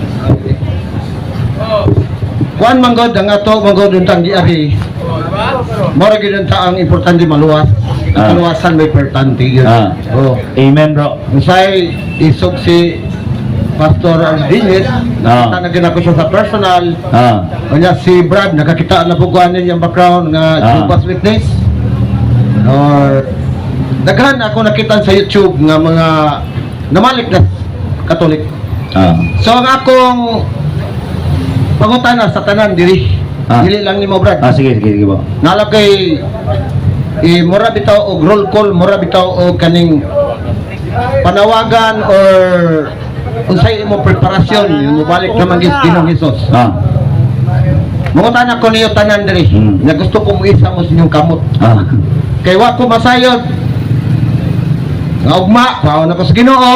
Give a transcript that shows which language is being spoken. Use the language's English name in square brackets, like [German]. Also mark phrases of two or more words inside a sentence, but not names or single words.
[Cebuano] kuan manggod ang ato manggod untang giabi. Mora gyud ta ang importante maluwas. Kaluwasan may importante gyud. [English] Amen bro. [Cebuano] Usay isog si Pastor Ardines, nakita na ko siya sa personal. [Filipino] Kanya si Brad, nakakita na po kuhanin yung background nga Jehovah's Witness. [Cebuano] Or daghan ako nakita sa YouTube nga mga namalik na Katolik. So ang akong pangutana sa tanan diri. Dili lang nimo Brad. Sige po. Nalakay mura bitaw og roll call, mura bitaw og kaning panawagan or unsay imong preparasyon mo balik naman Ginoong Hesus. Mangutana ko niyo tanan diri. Nga gusto ko mo isa mo sa inyong kamot. Kay wa ko masayod. Nga ugma, paon ako sa Ginoo.